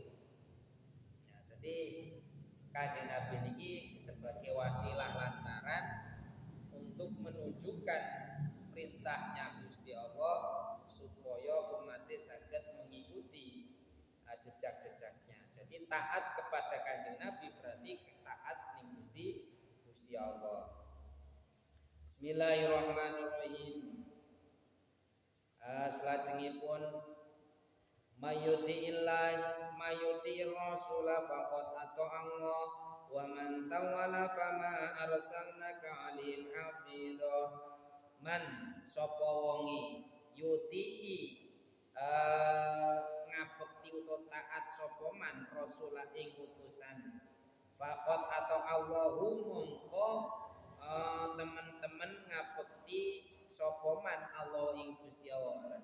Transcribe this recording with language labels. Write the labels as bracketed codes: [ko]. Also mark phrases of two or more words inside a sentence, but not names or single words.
[id] Ya, jadi Kanjeng Nabi niki sebagai wasilah lantaran untuk menunjukkan perintahnya Gusti Allah supaya umatnya saged mengikuti jejak-jejaknya. Jadi taat kepada Kanjeng Nabi berarti taat ning Gusti Allah. [ar] بسم الله الرحمن الرحيم. Selajengipun من يطع الرسول فقد أطاع الله ومن تولى فما أرسلناك عليهم حفيظا. [jv] Man sapa wonge yuti'i ngabekti utawa taat sapa man rasulah ing utusan [ar] فقد أطاع الله [jv] mongko teman-teman ngabekti sapa man Allah ing Gusti Allah.